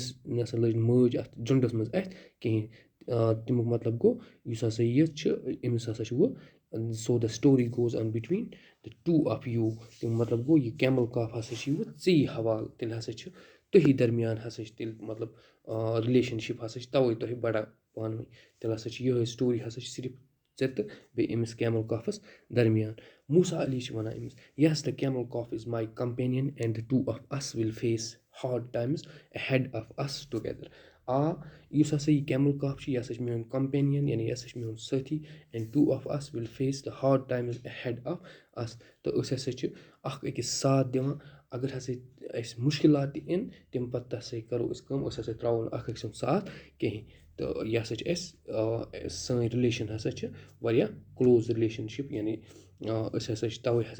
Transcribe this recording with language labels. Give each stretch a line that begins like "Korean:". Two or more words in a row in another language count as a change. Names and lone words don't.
Kashmiri: نسا لٔج مٲج اَتھ جُنڈس منٛز اَتھِ کِہیٖنۍ تمیُک مطلب گوٚو یُس ہسا یہِ چھُ أمِس ہسا چھُ وۄنۍ
English: so the story goes on between the two of you
Kashmiri: تمیُک مطلب گوٚو یہِ
English: camel calf
Kashmiri: ہسا چھِ وۄنۍ ژےٚ حوالہٕ تیٚلہِ ہسا چھِ تُہی درمیان ہسا چھِ تیٚلہِ مطلب رِلیشن شِپ ہسا چھِ تَوے تۄہہِ بڑان پانہٕ ؤنۍ تیٚلہِ ہسا چھِ یِہوٚے سٹوری ہسا چھِ صرف ژےٚ تہٕ بیٚیہِ أمِس کیمل کافس درمیان. موسا علی چھِ وَنان أمِس یس
English: the camel calf is my companion and the two of us will face hard times ahead of us together.
Kashmiri: یُس ہسا یہِ
English: camel calf
Kashmiri: چھُ یہِ ہسا چھُ میون کمپینین یعنی یہِ ہسا چھُ میون سٲتھی
English: and two of us will face the hard times ahead of us.
Kashmiri: تہٕ أسۍ ہسا چھِ اکھ أکِس ساتھ دِوان اگر ہسا اَسہِ مُشکِلات تہِ یِن تمہِ پتہٕ ہسا کرو أسۍ کٲم أسۍ ہسا تراوو نہٕ اکھ أکۍ سُنٛد ساتھ کِہیٖنۍ تہٕ یہِ ہسا چھِ اَسہِ سٲنۍ رِلیشن ہسا چھِ واریاہ
English: close relationship
Kashmiri: یعنی أسۍ ہسا چھِ تَوے ہسا